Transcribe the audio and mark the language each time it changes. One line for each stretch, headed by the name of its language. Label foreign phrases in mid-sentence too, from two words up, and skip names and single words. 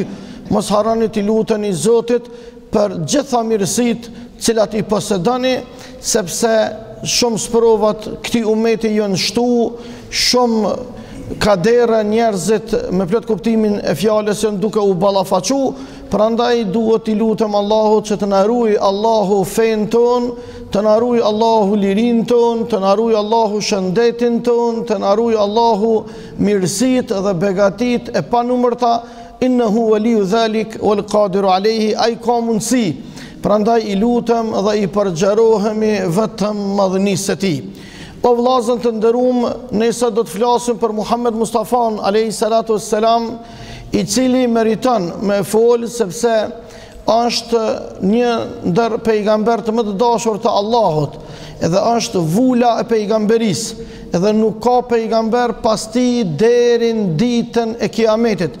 Albanian: Mos harroni të luteni Zotit për gjitha mirësitë cilat i posedoni, sepse shumë sprovat këtij ummeti janë shtu, shumë kadera njerëzit me plot kuptimin e fjalës janë duke u ballafaqu. Prandaj duhet i lutem Allahut që të na ruaj Allahu fen ton, të na ruaj Allahu lirin ton, të na ruaj Allahu shëndetin ton, të na ruaj Allahu mirësitë dhe begatit e panumërta.
Arabic: إنه ولي ذلك والقادر عليه,
Albanian: ai ka mundsi. Prandaj i lutem dhe i përgjerohemi vetëm madhënisë së tij. O vllazën të nderuam, ne sot do të flasim për Muhammed Mustafan
Arabic: عليه الصلاة والسلام,
Albanian: i cili meriton me fol sepse është një ndër pejgambert më të dashur të Allahut, edhe është vula e pejgamberisë, edhe nuk ka pejgamber pas tij deri në ditën e Kiametit.